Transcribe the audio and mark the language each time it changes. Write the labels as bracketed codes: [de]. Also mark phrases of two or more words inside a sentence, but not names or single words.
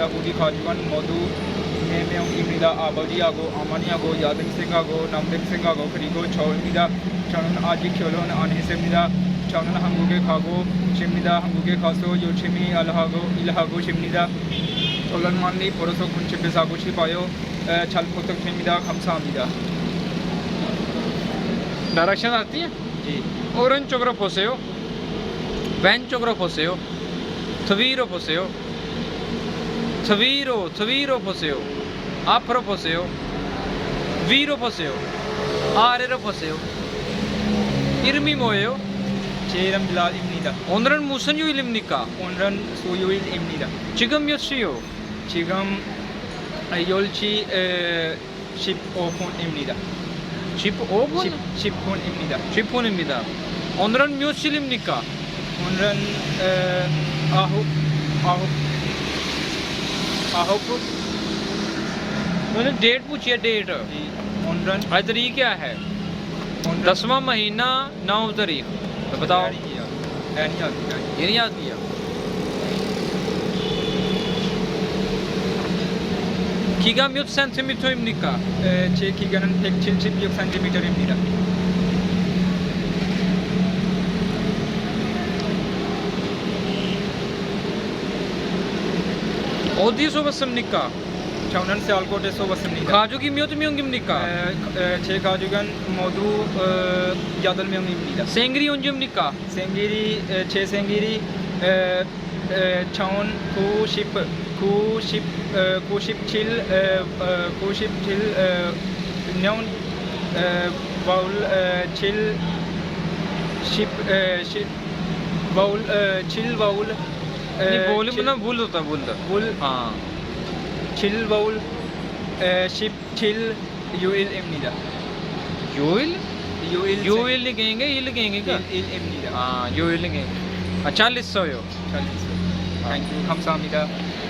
[ko] 우리 가족은 모두 4명입니다. 아버지하고 어머니하고 여동생하고 남동생하고 그리고 저입니다. 저는 아직 결혼 안 했습니다. 저는 한국에 가고 싶습니다. 한국에 가서 열심히 일하고 싶습니다. 얼른 벌어서 군집에 사고 싶어요. 잘 부탁드립니다. 감사합니다. [hi] डायरेक्शन आती है जी [ko] 오른쪽으로 보세요. 왼쪽으로 보세요. 뒤로 보세요. 뒤로 보세요. 앞으로 보세요. 위로 보세요. 아래로 보세요. 이름이 뭐예요? 제 이름 빌랄입니다. 오늘은 무슨 요일입니까? 오늘은 수요일입니다. 지금 몇 시요? 지금 10시 15분입니다. 15분? 10분입니다. 10분입니다. 오늘은 몇 시입니까? 오늘은 9분. [hi] मैंने डेट पूछी है डेट [ko] 오늘은 [hi] आज तारीख क्या है 10वां महीना 9 तारीख तो बताओ ये नहीं याद किया [ko] 키가 몇 센티미터입니까? 제 기간은 176cm입니다. 어디서 왔습니까? 저는 시알코트에서 왔습니다. 가족이 몇 명입니까? 제 가족은 모두 8명입니다. 생일이 언제입니까? 생일이 제 생일이 97년 7 [hi] नहीं बोली ना भूल होता भूल हाँ [ko] 7바울 17 요일입니다. 요일? 요일 [hi] 요일 लिखेंगे ये लिखेंगे क्या? [ko] 일입니다. [hi] हाँ 요일 लिखेंगे अच्छा लिखो요 [ko] 잘 있어요. 감사합니다.